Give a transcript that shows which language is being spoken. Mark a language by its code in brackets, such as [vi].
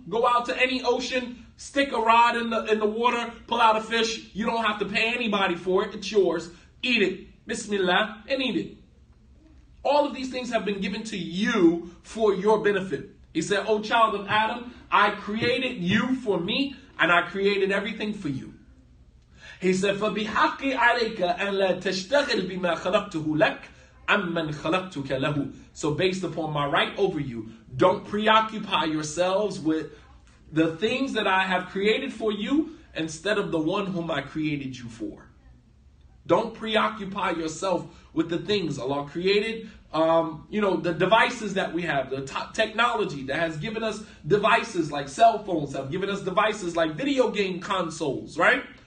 [en] Go out to any ocean. Stick a rod in the water, pull out a fish. You don't have to pay anybody for it. It's yours. Eat it. Bismillah, and eat it. All of these things have been given to you for your benefit. He said, O child of Adam, I created you for me, and I created everything for you. He said, [ar] فَبِحَقِّ عَلَيْكَ أَنْ لَا تَشْتَغِلْ بِمَا خَلَقْتُهُ لَكَ أَمَّنْ خَلَقْتُكَ لَهُ. [en] So based upon my right over you, don't preoccupy yourselves with the things that I have created for you instead of the one whom I created you for. Don't preoccupy yourself with the things Allah created. The devices that we have, the technology that has given us devices like cell phones, have given us devices like video game consoles, right?